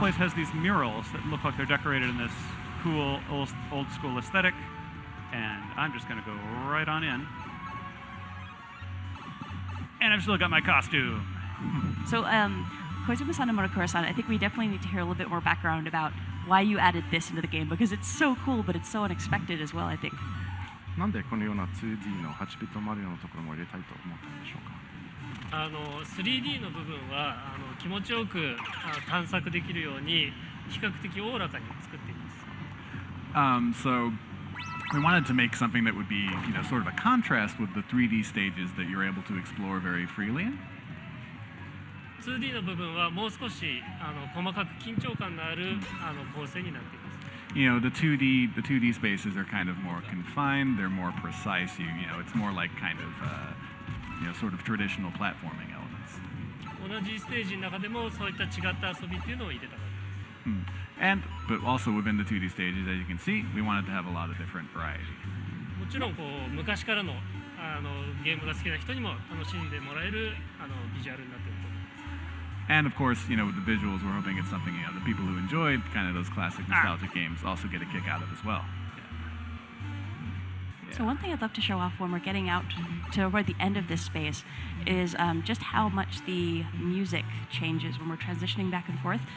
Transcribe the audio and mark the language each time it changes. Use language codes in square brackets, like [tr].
[en] place has these murals that look like they're decorated in this cool old school aesthetic, and I'm just gonna go right on in. And I've still got my costume. So, Koizumi-san and Motokura-san, I think we definitely need to hear a little bit more background about why you added this into the game because it's so cool, but it's so unexpected as well, I think. [ja] なんでこのような 2D の8ビットマリオのところも入れたいと思ったんでしょうか。 3D の部分は気持ちよく探索できるように比較的おおらかに作っています。 [en] So we wanted to make something that would be, sort of a contrast with the 3D stages that you're able to explore very freely in. [ja] 2D の部分はもう少し細かく緊張感のある構成になっています。 [en] The 2D spaces are kind of more confined. They're more precise. It's more like kind of, sort of traditional platforming elements. [ja] 同じステージの中でもそういった違った遊びっていうのを入れたからです。 [en] But also within the 2D stages, as you can see, we wanted to have a lot of different variety. [ja] もちろん昔からのゲームが好きな人にも楽しんでもらえるビジュアルになっていると思います。 [en] And of course, with the visuals, we're hoping it's something the people who enjoyed kind of those classic nostalgic games also get a kick out of as well. So one thing I'd love to show off when we're getting out to toward the end of this space is just how much the music changes when we're transitioning back and forth.